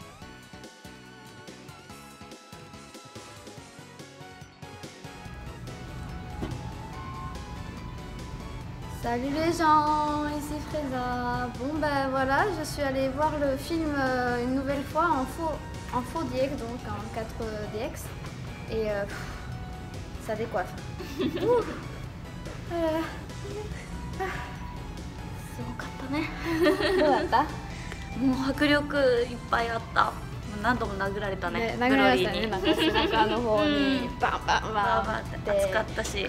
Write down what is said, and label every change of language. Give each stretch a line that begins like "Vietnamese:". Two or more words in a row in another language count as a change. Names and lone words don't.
French: Salut les gens, ici Freza. Bon ben voilà, je suis allée voir le film une nouvelle fois en faux DX, donc en 4DX. Et ça décoiffe.
Japanese: すごかったね。どうだった？もう迫力いっぱいあった。もう何度も殴られたね。殴られたね。なんか背中の方にバンバンバンバンって暑かったし、